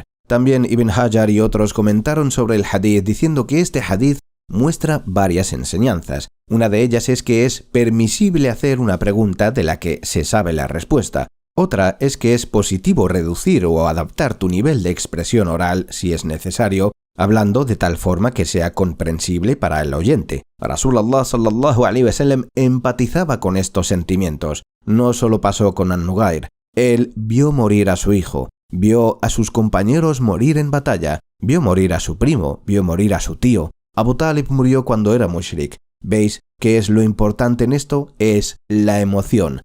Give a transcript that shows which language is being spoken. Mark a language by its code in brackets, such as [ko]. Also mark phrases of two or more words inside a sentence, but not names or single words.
[es] También Ibn Hajar y otros comentaron sobre el hadith diciendo que este hadith muestra varias enseñanzas. Una de ellas es que es permisible hacer una pregunta de la que se sabe la respuesta. Otra es que es positivo reducir o adaptar tu nivel de expresión oral si es necesario, hablando de tal forma que sea comprensible para el oyente. Rasulullah [ar] صلى الله عليه وسلم [es] empatizaba con estos sentimientos. No solo pasó con An-Nugair. Él vio morir a su hijo, vio a sus compañeros morir en batalla, vio morir a su primo, vio morir a su tío. Abu Talib murió cuando era mushrik. ¿Veis qué es lo importante en esto? Es la emoción.